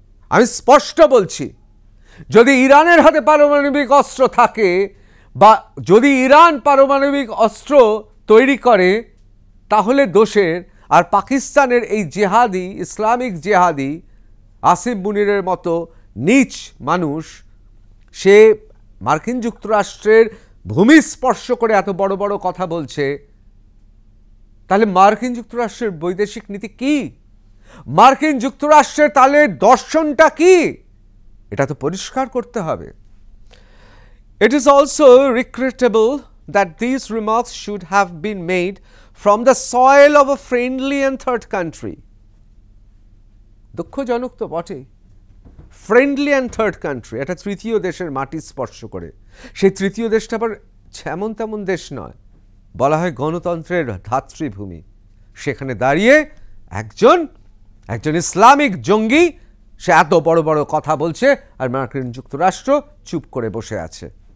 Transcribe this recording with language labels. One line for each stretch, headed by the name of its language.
Bangla: আমি স্পষ্ট বলছি, যদি ইরানের হাতে পারমাণবিক অস্ত্র থাকে বা যদি ইরান পারমাণবিক অস্ত্র তৈরি করে, তাহলে দোষের আর পাকিস্তানের এই জেহাদি, ইসলামিক জেহাদি আসিফ মুনিরের মতো নীচ মানুষ, সে মার্কিন যুক্তরাষ্ট্রের ভূমি স্পর্শ করে এত বড় বড় কথা বলছে, তাহলে মার্কিন যুক্তরাষ্ট্রের বৈদেশিক নীতি কি? মার্কিন যুক্তরাষ্ট্রের তাহলে দর্শনটা কি? এটা তো পরিষ্কার করতে হবে।
English: It is also regrettable that these remarks should have been made from the soil of a friendly and third country.
Bangla: দুঃখজনক তো বটে,
English: friendly and third country,
Bangla: একটা তৃতীয় দেশের মাটি স্পর্শ করে। সেই তৃতীয় দেশটা আবার যেমন তেমন দেশ নয়, বলা হয় গণতন্ত্রের ধাত্রীভূমি। সেখানে দাঁড়িয়ে একজন ইসলামিক জঙ্গি সে এত বড় বড় কথা বলছে আর মার্কিন যুক্তরাষ্ট্র চুপ করে বসে আছে।